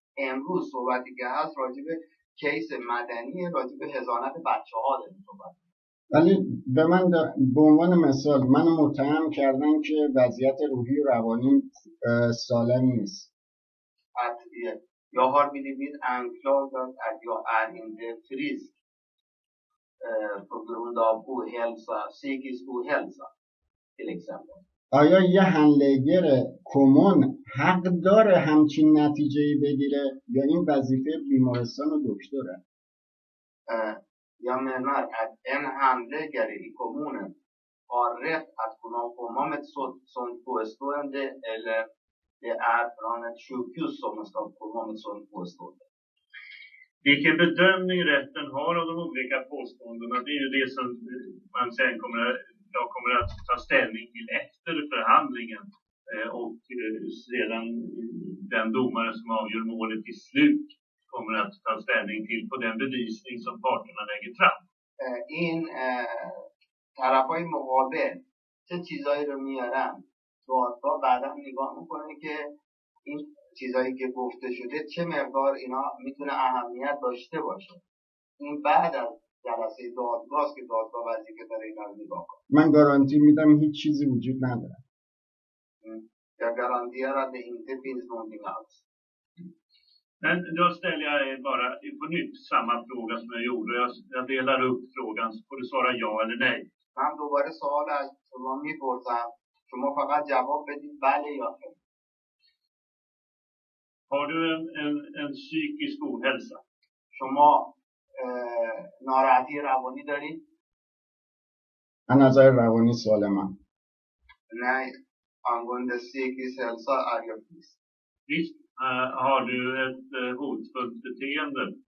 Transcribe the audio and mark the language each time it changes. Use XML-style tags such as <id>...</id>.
<fa>امروز صحبتی که هست راجع به کیس مدنی راجع به حضانت بچه ها داریم صحبت. ولی به من به عنوان مثال من متهم کردن که وضعیت روحی و روانی سالم نیست.</fa> <sv>Jag har blivit anklagad att jag är inte frisk på grund av ohälsa, psykisk ohälsa till exempel.</sv> <fa>آیا یه هنلگر کمون حق داره همچین نتیجه‌ای بگیره یا این وظیفه بیمارستان و دکتره؟</fa> <sv>Jag menar att en handläggare i kommunen har rätt att kunna komma med ett sådant påstående eller det är från ett sjukhus som ska komma med ett sådant påstående. Vilken bedömning rätten har av de olika påståendena det är ju det som man sen kommer att ta ställning till efter förhandlingen och sedan den domare som avgör målet till slut kommer att ta ställning till på den bevisning som parterna lägger fram.</sv> <fa>این طرفای مقابل چه چیزایی رو میارن دادگاه بعدا نگاه میکنه که این چیزایی که گفته شده چه مقدار اینا میتونه اهمیت داشته باشه. این بعد از جلسه دادگاه است که دادگاه وظیفه داره اینا رو نگاه کنه. من گارانتی میدم هیچ چیزی وجود نداره.</fa> <sv>Jag garanterar att det inte finns någonting alls. Men då ställer jag bara på nytt samma fråga som jag gjorde. Jag delar upp frågan så får du svara ja eller nej.</sv> <fa>من دوباره سوال از شما میپرسم، شما فقط جواب بدید بله یا خیر.</fa> <sv>Har du en psykisk ohälsa?</sv> <fa>شما ناراحتی روانی دارید؟ از نظر روانی سالمم.</fa> <sv>Nej, angående psykisk hälsa är jag frisk. Visst. Har du ett hotfullt beteende?</sv>